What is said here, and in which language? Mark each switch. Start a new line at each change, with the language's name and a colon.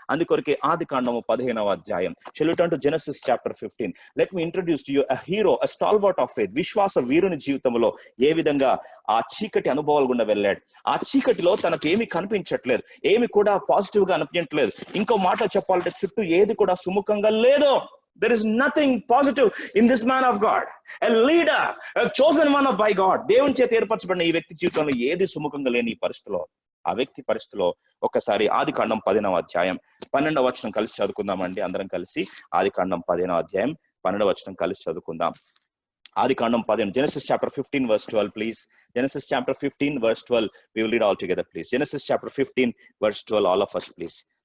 Telugu: అందుకొరకే ఆదికాండము 15వ అధ్యాయం.
English: Shall we turn to Genesis chapter 15? Let me introduce to you a hero, a stalwart of faith.
Telugu: విశ్వాస వీరుని జీవితంలో ఏ విధంగా ఆ చీకటి అనుభవాలు గుండా వెళ్ళాడు. ఆ చీకటిలో తనకు ఏమి కనిపించట్లేదు, ఏమి కూడా పాజిటివ్ గా అనిపించట్లేదు. ఇంకో మాట చెప్పాలంటే చుట్టూ ఏది కూడా సుముఖంగా లేదు.
English: There is nothing positive in this man of God. A leader, a chosen one by God.
Telugu: దేవుని చేత ఏర్పరచబడిన ఈ వ్యక్తి జీవితంలో ఏది సుముఖంగా లేని ఈ పరిస్థితిలో, ఆ వ్యక్తి పరిస్థితిలో ఒక్కసారి ఆదికాండం 10వ అధ్యాయం 12వ వచనం కలిసి చదువుకుందామండి. అందరం కలిసి ఆదికాండం 10వ అధ్యాయం 12వ వచనం కలిసి చదువుకుందాం.
English: ఆదికాండం 15, Genesis chapter 15 verse 12, please. Genesis chapter 15 verse 12. We will read all together, please. Genesis chapter 15 verse 12, all of us, please.